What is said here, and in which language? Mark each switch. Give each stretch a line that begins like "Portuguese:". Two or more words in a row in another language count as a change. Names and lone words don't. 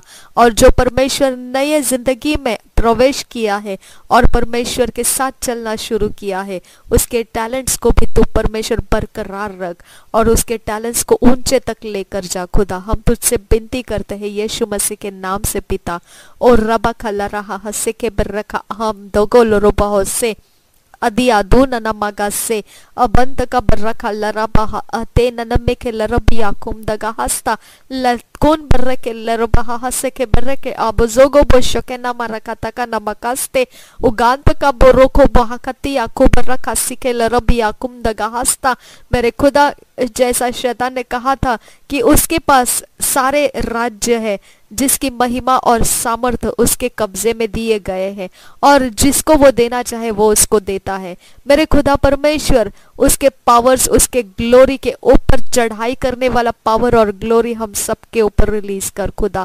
Hindi: और जो परमेश्वर नए जिंदगी में प्रवेश किया है और परमेश्वर के साथ चलना शुरू किया है, उसके टैलेंट्स को भी तू परमेश्वर बरकरार रख और उसके टैलेंट्स को ऊंचे तक लेकर जा खुदा। हम तुझसे विनती करते हैं यीशु मसीह के नाम से पिता। और रबा खला रहा हसे के बरखा हम दोगो लोरोबा से अदिया दो ननमगा से अबंत का बर्रखा लरबा अते ननमे के लरबिया कुम दगा हस्ता लकोन बर्रे के लरबा हसे के बर्रे के अब जोगो बोशो के नमा रखता का नमकास्ते उगांत का बोरोको बहाकती आको बर्रखा सिके लरबिया कुम दगा हस्ता। मेरे खुदा जैसा शैतान ने कहा था कि उसके पास सारे राज्य है, जिसकी महिमा और सामर्थ्य उसके कब्जे में दिए गए हैं और जिसको वो देना चाहे वो उसको देता है। मेरे खुदा परमेश्वर उसके पावर्स, उसके ग्लोरी के ऊपर चढ़ाई करने वाला पावर और ग्लोरी हम सबके ऊपर रिलीज कर खुदा।